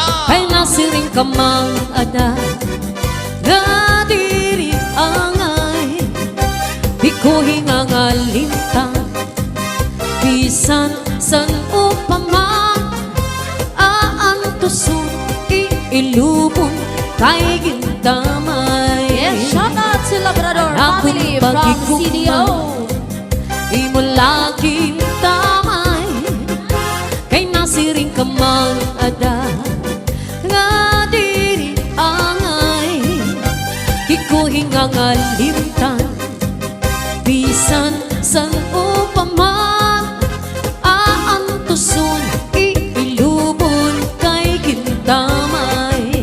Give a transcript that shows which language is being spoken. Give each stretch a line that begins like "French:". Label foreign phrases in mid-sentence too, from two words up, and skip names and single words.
Waray: kay nasiring ka mang ada. Nga diri angay, di ko hingangalintan. Bisan san upaman, aantusun iilubong kay gintamay.
English: Yes, shout out to Labrador family from CDO.
Waray: Di mo laging tamay, kay nasiring ka man ada. Nga diri angay, di ko hingangalimtan. Bisan san upaman, aantusun iilubon kay gintamay.